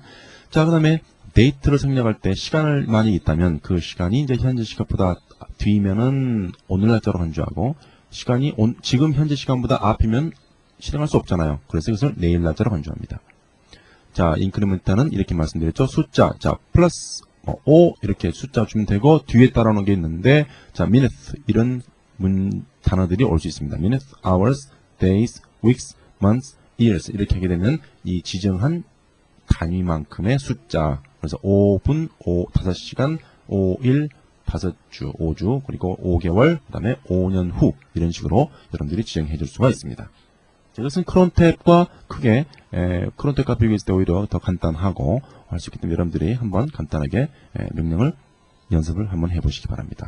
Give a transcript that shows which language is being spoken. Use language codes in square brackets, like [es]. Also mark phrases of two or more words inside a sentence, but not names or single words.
[ko] 자, 그 다음에 데이트를 생략할 때 시간을 많이 있다면 그 시간이 이제 현재 시간보다 뒤면은 오늘 날짜로 간주하고 시간이 지금 현재 시간보다 앞이면 실행할 수 없잖아요. 그래서 이것을 내일 날짜로 간주합니다. 자, 인크리멘트는 이렇게 말씀드렸죠. 숫자, 자, 플러스 5 이렇게 숫자 주면 되고 뒤에 따라오는 게 있는데 자, minute 이런 단어들이 올 수 있습니다. [en] minute, hours, days, weeks, months, years [ko] 이렇게 하게 되면 이 지정한 단위만큼의 숫자. 그래서 5분, 5시간, 5일, 5주, 5주, 그리고 5개월, 그 다음에 5년 후 이런 식으로 여러분들이 지정해 줄 수가 있습니다. 이것은 크론탭과 크게 크론탭과 비교했을 때 오히려 더 간단하고 할 수 있기 때문에 여러분들이 한번 간단하게 명령을 연습을 한번 해보시기 바랍니다.